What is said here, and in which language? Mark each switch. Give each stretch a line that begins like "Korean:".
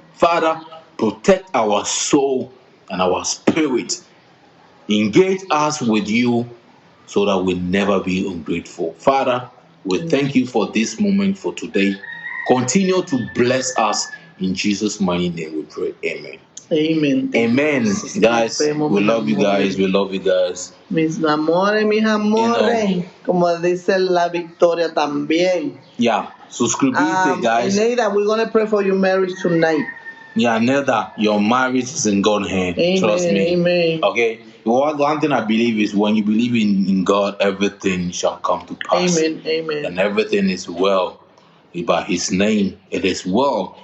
English: Father, protect our soul and our spirit. Engage us with you so that we'll never be ungrateful. Father, we thank you for this moment for today. Continue to bless us. In Jesus' mighty name we pray. Amen. Amen. Amen. Guys, we love you guys. We love you guys.
Spanish: Mis amores, como dice la Victoria también.
English: Yeah, suscribite, guys. Neida, we're going to pray for your marriage tonight. Yeah, Neida, your marriage is in God's hand. Amen, Trust me. Amen. Okay? One thing I believe is when you believe in God, everything shall come to pass. Amen, amen. And everything is well. By His name, it is well.